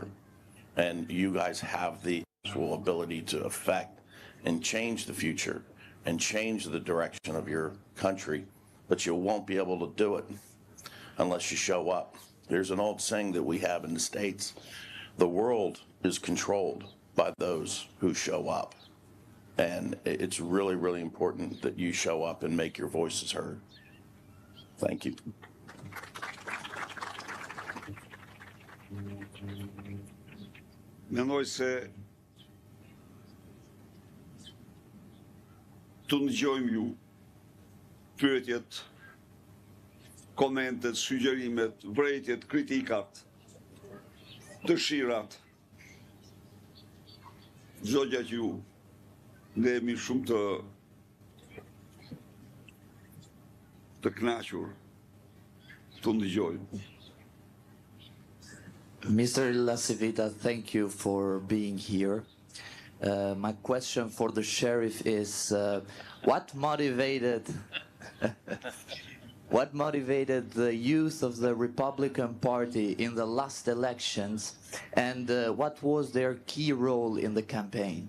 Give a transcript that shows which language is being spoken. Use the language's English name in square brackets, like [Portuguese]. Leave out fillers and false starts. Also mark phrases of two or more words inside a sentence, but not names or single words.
[English] And you guys have the actual ability to affect and change the future and change the direction of your country, but you won't be able to do it unless you show up. There's an old saying that we have in the States: the world is controlled by those who show up. And it's really, really important that you show up and make your voices heard. Thank you. [Albanian] Mendoj se të ndëgjojmë ju, pyetjet, komentet, sugjerimet, vërejtjet, kritikat, dëshirat, çdo gjë që ju ne jemi shumë të kënaqur të ndëgjojmë. [English] Mr. LaCivita, thank you for being here. My question for the sheriff is, what motivated the youth of the Republican Party in the last elections, and what was their key role in the campaign?